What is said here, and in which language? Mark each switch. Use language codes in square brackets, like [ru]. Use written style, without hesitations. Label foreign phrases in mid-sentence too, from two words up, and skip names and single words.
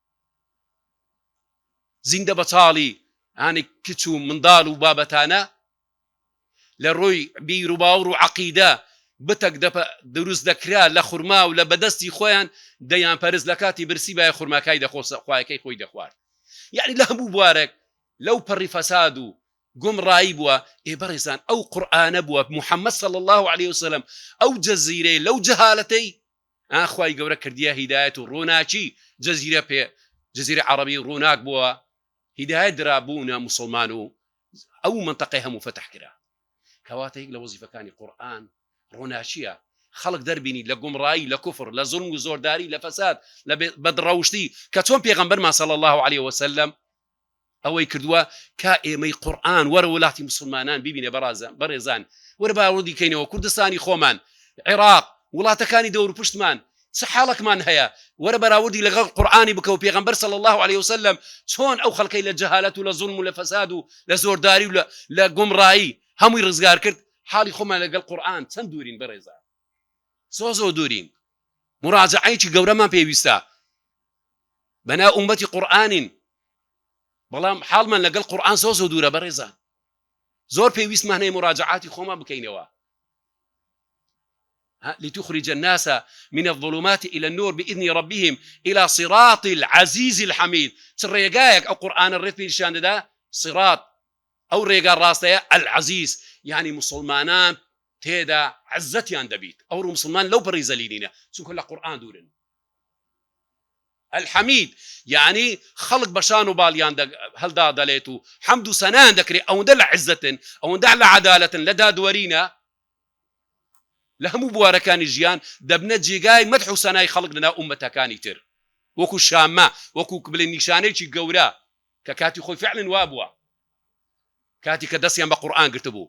[ckb] زیندە بەتاڵی هانی کچ و منداڵ و بابەتانە لە ڕۆی بیر و باوڕ و عەقیدە بتەک دروست دەکرا لە خورما و لە بەدەستی خۆیان دەیان پەرست لە کاتی برسی بای خورماکای خوایەکەی خۆی دەخوارد. یعنی لە هەموو بوارێک لەو پەڕی فەساد و گومڕایی بووە. بەڕێزان ئەو قورئانە بووە محەممەد [ar] صلى الله عليه وسلم [ckb] ئەو جەزیرەی لەو جەهالەتەی خوای گەورە کردیە هیدایەت و ڕووناکی جەزیرە عەرەبی ڕووناک بووە، هیدایەت درابوونە موسڵمان و ئەو منتەقەی هەموو فەتح کرا. کەواتە یەک لە وەزیفەکانی قورئان ڕووناچیە، خەڵک دەربینی لە گومڕایی، لە کوفر، لە زوڵم و زۆرداری، لە فەساد، لە بەدڕەوشتی کە چۆن پێغەمبەرمان [ar] صلى الله عليه وسلم [ckb] ئەوەی کردووە کە ئێمەی قورئان وەرە وڵاتی مسلمانان ببینێ بەڕێزان، وەرە باوەڕی کەینەوە کوردستانی خۆمان، عێراق، وڵاتەکانی دەور پشتمان چ حاڵێکمان هەیە، وەرە بەراوردی لەگەڵ قورئانی بکە و پێغەمبەر [ar] صلى الله عليه وسلم [ckb] چۆن ئەو خەڵکەی لە جەهالەت و لە زوڵم و لە فەساد و لە زۆرداری و لە گومڕایی هەمووی ڕزگار کرد. حاڵی خۆمان لەگەڵ قورئان چەند دوورین بەڕێزان، زۆ دوورین. مراجعەیەکی گەورەمان پێویستە بەناو ئومەتی قورئانین، بەڵام حاڵمان لەگەڵ قورئان زۆ دوورە بەڕێزان. زۆر پێویستمان هەیە مراجعاتی خۆمان بکەینەوە. [ar] لتخرج الناس من الظلمات إلى النور بإذن ربهم إلى صراط العزيز الحميد. [ckb] ڕێگایەک ئەو قورئانە ڕێت پێ نیشان دەدا، صراط ئەو ڕێگا ڕاستەیە، العزیز یعنی مسلمانان تێدا عزەتیان دەبیت. ئەو مسلمان لەو پەڕی زەلیلینە چونکە لە قورئان دوورن. الحمید یعنی خەڵک بەشان و باڵیان هەڵدا دەڵێت و حەمد و سەنایان دەکرێت، ئەوەندە لە عزەتن، ئەوەندە لە عەدالەتن، لە دادوەرینە، لە هەموو بوارەکانی ژیان دەبنە جێگای مەدح و سەنای خەڵک لەناو ئومەتەکانی تر، وەکو شامە، وەکو بڵێن نیشانەیەکی گەورە کە کاتی خۆی فعلن وا بووە، کاتی کە دەستیان بە قورئان گرتبوو.